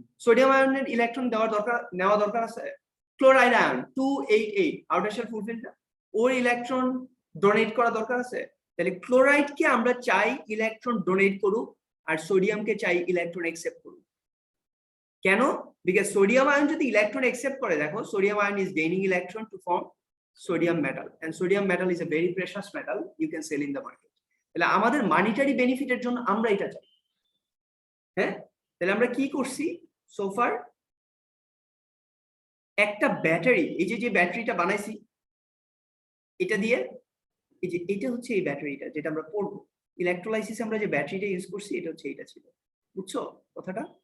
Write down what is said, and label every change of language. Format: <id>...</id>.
<bn>Sodium আয়নের electron নেওয়া দরকার আছে। Chloride ion 288 outer shell fulfil না, ওর ইলেকট্রন ডোনেট করা দরকার আছে। তাহলে ক্লোরাইডকে আমরা চাই ইলেকট্রন ডোনেট করুক আর সোডিয়ামকে চাই ইলেকট্রন একসেপ্ট করুক। কেন?</bn> <en>because</en> <bn>সোডিয়াম আয়ন যদি ইলেকট্রন একসেপ্ট করে, দেখো</bn> <en>Sodium ion is gaining electron to form sodium metal, and sodium metal is a very precious metal you can sell in the market.</en> <bn>তাহলে আমাদের monetary বেনিফিটের জন্য আমরা এটা চাই। হ্যাঁ, তাহলে আমরা কি করছি সো ফার? একটা ব্যাটারি, এই যে ব্যাটারিটা বানাইছি এটা দিয়ে, এই যে এটা হচ্ছে এই ব্যাটারিটা যেটা আমরা পড়বো ইলেকট্রোলাইসিসে, আমরা যে ব্যাটারিটা ইউজ করছি এটা হচ্ছে এটা ছিল। বুঝছো কথাটা?</bn>